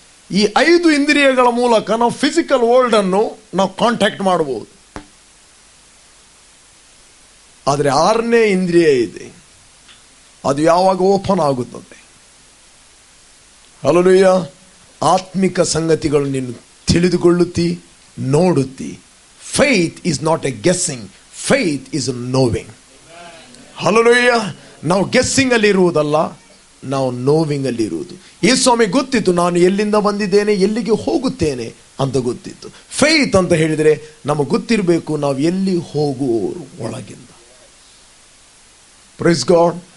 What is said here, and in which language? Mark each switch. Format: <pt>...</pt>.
<kn>ಈ 5 ಇಂದ್ರಿಯಗಳ ಮೂಲಕ ನಾವು ಫಿಸಿಕಲ್ ವರ್ಲ್ಡ್ ಅನ್ನು ನಾವು ಕಾಂಟ್ಯಾಕ್ಟ್ ಮಾಡಬಹುದು. ಆದರೆ 6ನೇ ಇಂದ್ರಿಯ ಇದೆ, ಅದು ಯಾವಾಗ ಓಪನ್ ಆಗುತ್ತದೆ? ಹಲ್ಲೆಲೂಯ. ಆತ್ಮಿಕ ಸಂಗತಿಗಳು ನೀನು ತಿಳಿದುಕೊಳ್ಳುತ್ತಿ, ನೋಡುತ್ತಿ.</kn> <en>Faith is not a guessing, faith is a knowing. Hallelujah.</en> <kn>ನಾವು ಗೆಸ್ಸಿಂಗ್ ಅಲ್ಲಿ ಇರುವುದಲ್ಲ, ನಾವು ನೋವಿಂಗ್ ಅಲ್ಲಿ ಇರುವುದು. ಈ ಸ್ವಾಮಿ ಗೊತ್ತಿತ್ತು ನಾನು ಎಲ್ಲಿಂದ ಬಂದಿದ್ದೇನೆ, ಎಲ್ಲಿಗೆ ಹೋಗುತ್ತೇನೆ ಅಂತ ಗೊತ್ತಿತ್ತು. ಫೇತ್ ಅಂತ ಹೇಳಿದರೆ ನಮಗೆ ಗೊತ್ತಿರಬೇಕು ನಾವು ಎಲ್ಲಿ ಹೋಗುವವರು ಒಳಗಿಂದ.</kn> <en>Praise God.</en>